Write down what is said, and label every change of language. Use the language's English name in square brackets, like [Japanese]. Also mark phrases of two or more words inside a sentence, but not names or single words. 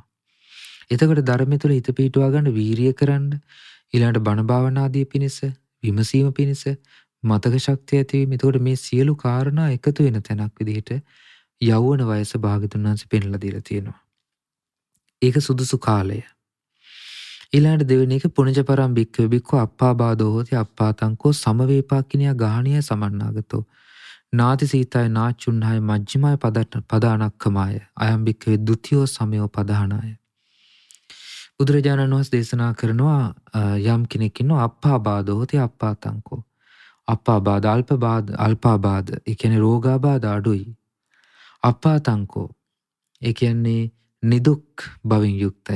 [Sinhala] එතකොට ධර්මය තුළ හිත පිහිටුවා ගන්න වීරිය කරන්න, ඊළඟට බණ භාවනාදී පිණිස, විමසීම පිණිස, මතක ශක්තිය ඇතිවීම. එතකොට මේ සියලු කාරණා එකතු වෙන තැනක් විදිහට යෞවන වයස භාග්‍යවතුන් වහන්සේ පෙන්ලා දීලා තියෙනවා. ඒක සුදුසු කාලය. ඊළඟට දෙවෙනි එක [Pali] පුණජපරම් භික්ඛවේ භික්ඛු අප්පාබාධෝ හෝති අප්පාතංකෝ සමවේපාකිනිය ගාහණිය සමන්නාගතෝ නාති සීතය නාචුන්හය මජ්ක්‍ධිමය පදානක්කමාය අයම් භික්ඛවේ ဒ ුතියෝ සමයෝ පදානාය. [Sinhala] බුදුරජාණන් වහන්සේ දේශනා කරනවා යම් කෙනෙක් ඉන්නවා [Pali] අප්පාබාධෝ හෝති අප්පාතංකෝ. [Sinhala] අප්පාබාධ අල්පාබාධ ඒ කියන්නේ රෝගාබාධ අඩුයි. අප්පාතංකෝ ඒ කියන්නේ නිදුක් බවින් යුක්තයි.